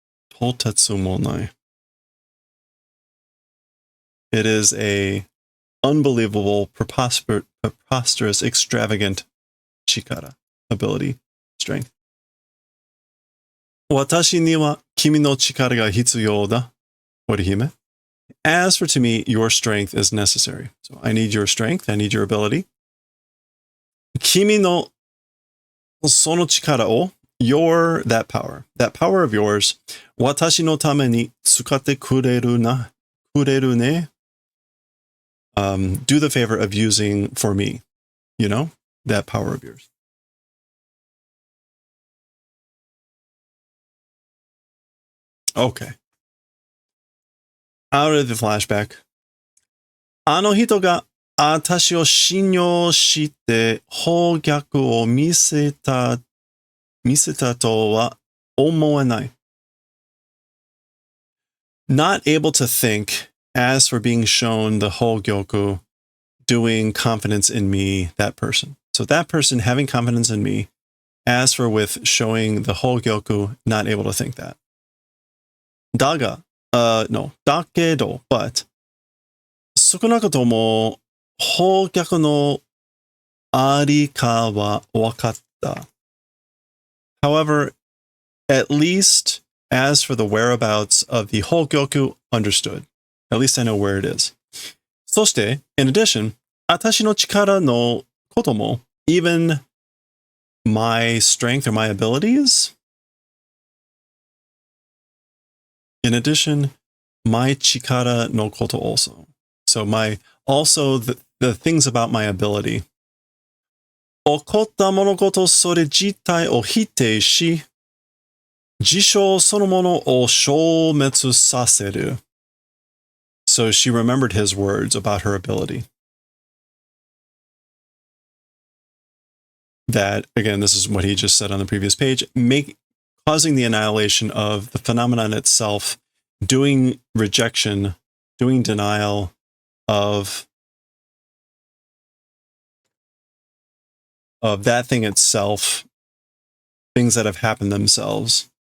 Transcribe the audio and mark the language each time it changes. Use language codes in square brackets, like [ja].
[ja] とてつもない。 [en] It is a unbelievable, preposterous, extravagant chikara, ability, strength. [ja] 私には君の力が必要だ。 Orihime. [en] As for to me, your strength is necessary. So I need your strength, I need your ability. [ja] 君のその力を [en] that power of yours, [ja] 私のために使ってくれるね. [en] Do the favor of using for me, you know, that power of yours. Okay. Out of the flashback. [ja] あの人が私を信用して方逆を見せたとは思えない。 [en] Not able to think, as for being shown the whole gyoku, doing confidence in me, that person. So that person having confidence in me, as for with showing the whole gyoku, not able to think that. Daga, dakedo, but [ja] 少なくとも方逆のありかは分かった。 [en] However, at least as for the whereabouts of the whole gyoku, understood. At least I know where it is. [ja] そして、 [en] in addition, [ja] 私の力のことも [en] even my strength or my abilities. In addition, my [ja] chikara no koto [en] also. So also the things about my ability. [ja] 起こった物事それ自体を否定し、事象そのものを消滅させる. [en] So she remembered his words about her ability. That, again, this is what he just said on the previous page, causing the annihilation of the phenomenon itself, doing rejection, doing denial of that thing itself, things that have happened themselves.